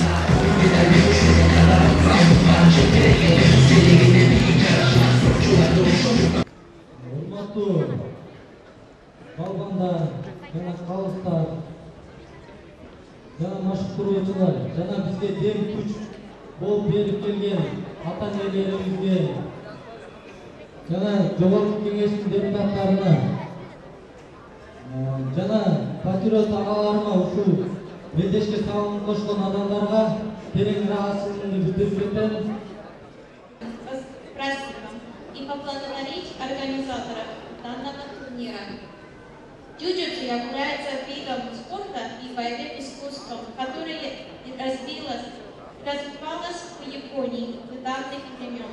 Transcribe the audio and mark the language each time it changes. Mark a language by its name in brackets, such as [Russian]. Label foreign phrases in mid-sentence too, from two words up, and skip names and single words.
[Kyrgyz] Урматтуу балбандар жана калыстар жана машыктыруучулар жана бизге дем күч болуп берип келген ата энелерибизге жана жогорку кеңештин депутаттарына жана патриот агаларыма ушул белдешке салым кошкон адамдарга терең ыраазычылыгымды билдирип кетем. [Russian] И поблагодарить организаторов данного турнира. Джиу-джитсу является видом спорта и боевым искусством, которое развивалось в Японии в давних времен.